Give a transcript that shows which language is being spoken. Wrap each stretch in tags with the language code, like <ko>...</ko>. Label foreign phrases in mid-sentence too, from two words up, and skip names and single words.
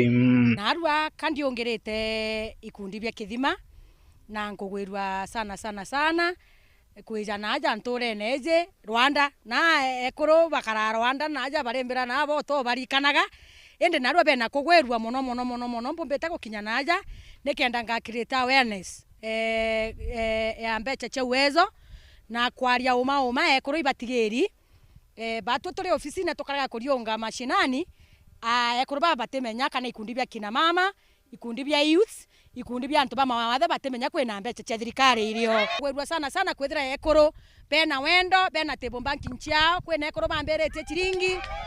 <mer>narua kandi ongerete ikundi bia kithima na nkugwirwa sana kwija naja nture neje Rwanda na ekuru bakara Rwanda naja barembera nabo to barikanaga ende narua bena kugwirwa muno mbumbete gukinya naja nikenda nga</mer> <en>create awareness</en> <mer>ya mbeca cia uwezo na kwaria uma ekuru ibatigiri batu turi ofisi na tukaraga kurionga mashinani ekuru baba batemenya kana ikundi bia kina mama ikundi bia youth ikundi bia antu ba mawathe batemenya kwina mbeca cia thirikari irio gwirwa sana kwithira ekuru bena wendo bena</mer> <en>table banking</en> <mer>ciao kwina ekuru bamberetie chiringi</mer>